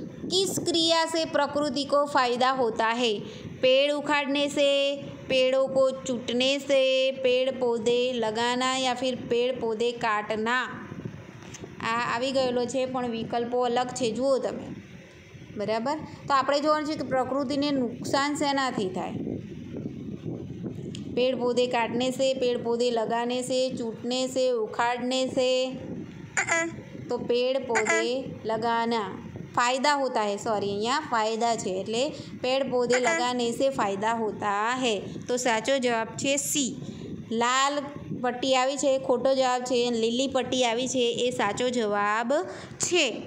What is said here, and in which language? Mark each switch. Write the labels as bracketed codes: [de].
[hi] किस क्रिया से प्रकृति को फायदा होता है? पेड़ उखाड़ने से, पेड़ों को चूटने से, पेड़ पौधे लगाना या फिर पेड़ पौधे काटना? [gu] આ આવી ગયેલો છે પણ વિકલ્પો અલગ છે, જુઓ તમે, બરાબર. તો આપણે જોવાનું છે કે પ્રકૃતિને નુકસાન શેનાથી થાય. [hi] पेड़ पौधे काटने से, पेड़ पौधे लगाने से, चूटने से, उखाड़ने से. तो पेड़ पौधे लगाना फ़ायदा होता है, सॉरी यहाँ फ़ायदा है એટલે पेड़ पौधे लगाने से फ़ायदा होता है. तो साचो जवाब है सी. लाल पट्टी आई है खोटो जवाब है, लीली पट्टी आई है ये साचो जवाब है.